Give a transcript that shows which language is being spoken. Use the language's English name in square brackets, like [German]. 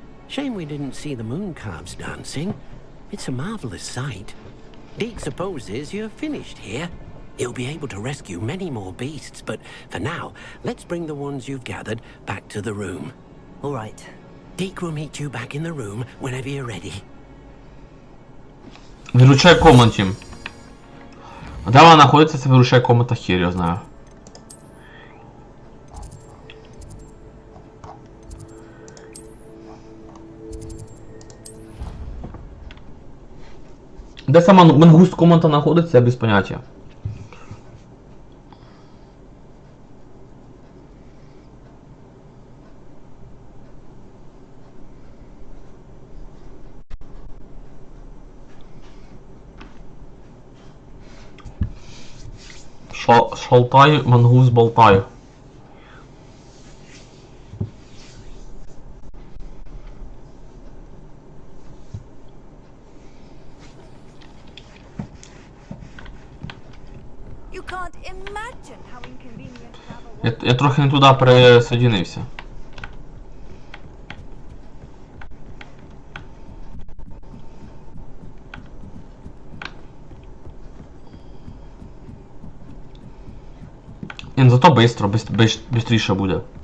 [English] Shame we didn't see the moon calves dancing. It's a marvelous sight. Deeg supposes you're finished here. You'll be able to rescue many more beasts, but for now, let's bring the ones you've gathered back to the room. All right. Deeg will meet you back in the room whenever you're ready. [Ukrainian] Виручай комнаті. А де вона знаходиться, це виручай комната, хер я знаю. Де сама мангуст комната знаходиться, я без поняття. Шалтай, мангус, болтай. [English] can't imagine how inconvenient travel was. [Ukrainian] Я трохи не туди пересоединився. Зато быстріше буде.